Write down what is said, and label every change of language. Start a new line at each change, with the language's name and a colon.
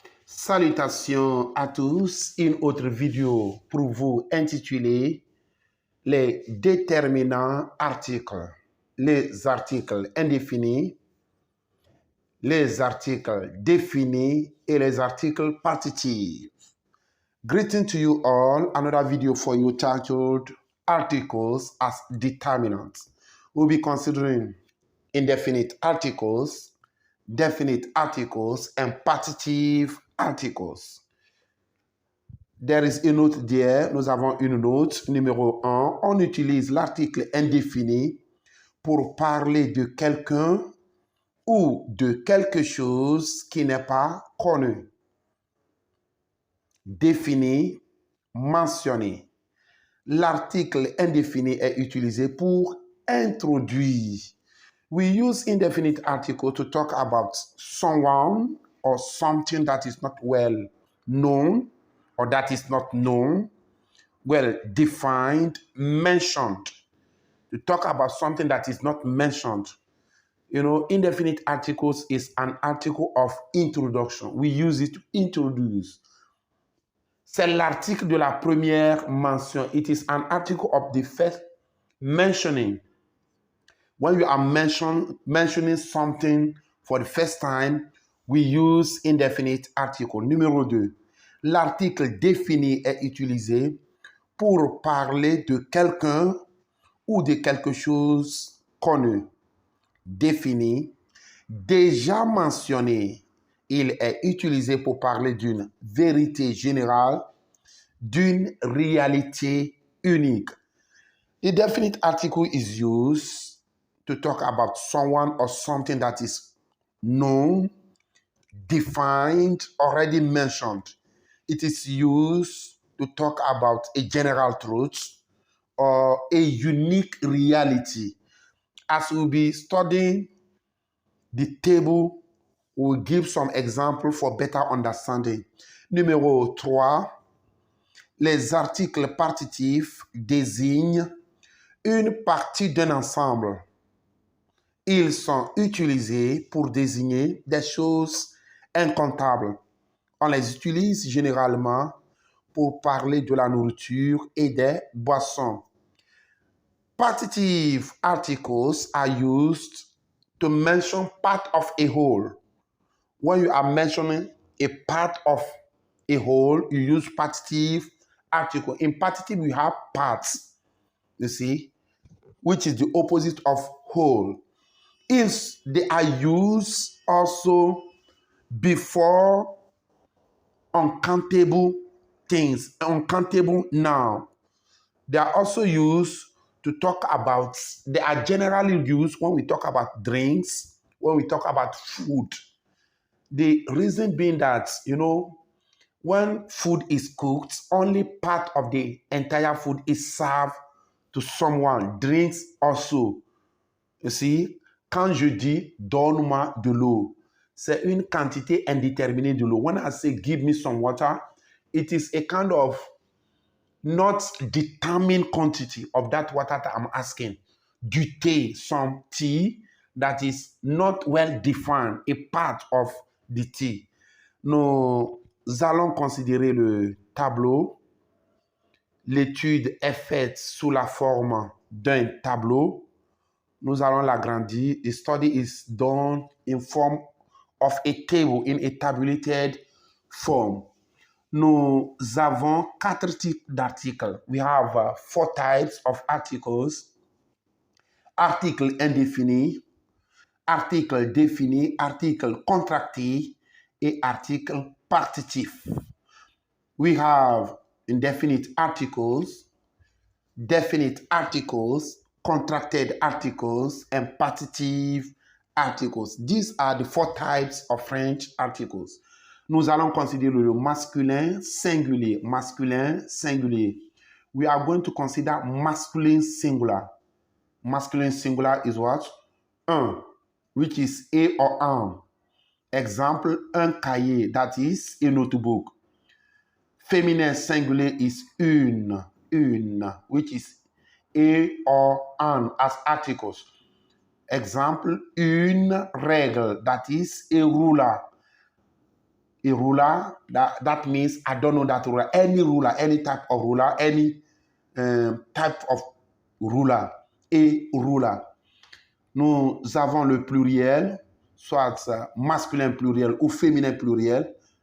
French: Salutations à tous, une autre vidéo pour vous intitulée les déterminants articles, les articles indéfinis, les articles définis et les articles partitifs.
English: Greeting to you all, another video for you titled Articles as Determinants. We'll be considering indefinite articles, definite articles, and partitive articles. There is a note there.
French: Nous avons une note numéro 1. On utilise l'article indéfini pour parler de quelqu'un ou de quelque chose qui n'est pas connu. Défini, mentionné. L'article indéfini est utilisé pour introduire.
English: We use indefinite article to talk about someone or something that is not well known or that is not known, well defined, mentioned. To talk about something that is not mentioned. You know, indefinite articles is an article of introduction. We use it to introduce.
French: C'est l'article de la première mention.
English: It is an article of the first mentioning. When you are mentioning something for the first time, we use indefinite article.
French: Numéro 2. L'article défini est utilisé pour parler de quelqu'un ou de quelque chose connu. Défini. Déjà mentionné, il est utilisé pour parler d'une vérité générale, d'une réalité unique.
English: The definite article is used to talk about someone or something that is known, defined, already mentioned. It is used to talk about a general truth or a unique reality. As we'll be studying the table, we'll give some examples for better understanding.
French: Numéro 3, les articles partitifs désignent une partie d'un ensemble. Ils sont utilisés pour désigner des choses incomptables. On les utilise généralement pour parler de la nourriture et des boissons.
English: Partitive articles are used to mention part of a whole. When you are mentioning a part of a whole, you use partitive article. In partitive, we have parts, you see, which is the opposite of whole. If they are used also before uncountable things, uncountable noun. They are also used to talk about, they are generally used when we talk about drinks, when we talk about food. The reason being that, you know, when food is cooked, only part of the entire food is served to someone. Drinks also. You see,
French: quand je dis donne-moi de l'eau, c'est une quantité indéterminée de l'eau.
English: When I say give me some water, it is a kind of not determined quantity of that water that I'm asking.
French: Du thé,
English: some tea that is not well defined, a part of the tea.
French: Nous allons considérer le tableau. L'étude est faite sous la forme d'un tableau. Nous allons l'agrandir.
English: The study is done in form of a table, in a tabulated form.
French: Nous avons 4 types d'articles.
English: We have 4 types of articles.
French: Article indéfini, article défini, article contracté et article partitif.
English: We have indefinite articles, definite articles, contracted articles, and partitive articles. These are the 4 types of French articles.
French: Nous allons considérer le masculin singulier. Masculin singulier.
English: We are going to consider masculine singular. Masculine singular is what? Un, which is a or un. Example,
French: un cahier,
English: that is a notebook.
French: Féminin singulier
English: is une, which is a or an as articles. Example,
French: une règle,
English: that is a ruler. A ruler, that means I don't know that ruler. Ruler, any type of ruler, any type of ruler. A ruler.
French: Nous avons le pluriel, soit masculin pluriel ou féminin pluriel.